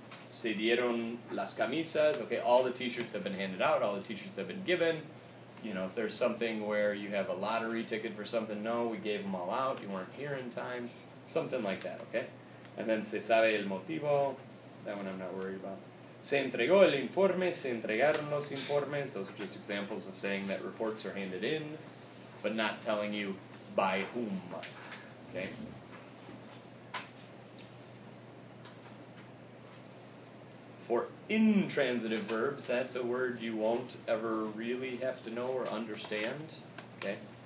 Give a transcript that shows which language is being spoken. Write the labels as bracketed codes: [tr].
[es] Se dieron las camisas. [en] Okay, all the t-shirts have been handed out. All the t-shirts have been given. If there's something where you have a lottery ticket for something, no, we gave them all out. You weren't here in time. Something like that, okay? And then [es] se sabe el motivo. [en] That one I'm not worried about. [es] Se entregó el informe, se entregaron los informes. [en] Those are just examples of saying that reports are handed in, but not telling you by whom. Okay? For intransitive verbs, that's a word you won't ever really have to know or understand. Okay?